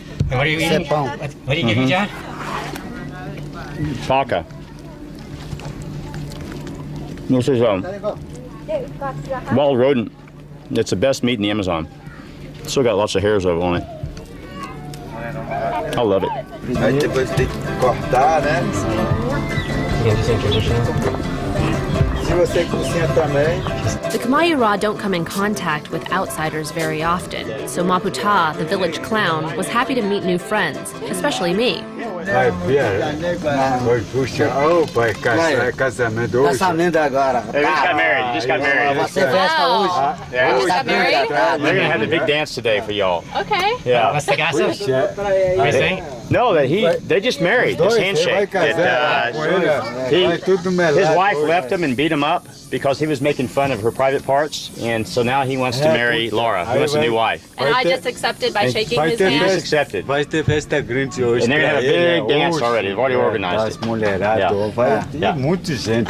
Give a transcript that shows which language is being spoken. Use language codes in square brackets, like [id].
[en] And what are you eating? What are you eating, John? Paca. This is wild rodent. It's the best meat in the Amazon. Still got lots of hairs on it. I love it. [pt] Aí depois tem que cortar, né? Se você cozinha também. [en] The Mayura don't come in contact with outsiders very often, so Maputa, the village clown, was happy to meet new friends, especially me. [pt] Casamento agora. [en] They just got married. You just got married. [pt] Você festa hoje? [en] Yeah. You got married? They're gonna have the big dance today for y'all. Okay. Yeah. What's the gossip? Are you saying? No, they just married. This handshake. His wife left him and beat him up because he was making fun of her private parts, and so now he wants to marry Laura. He wants a new wife. And I just accepted by shaking his He just hand. accepted. [pt] Vai ter festa grande hoje. [en] And they're gonna have a big dance already. They've already organized it. [pt] Mulherada, vai ter muita gente.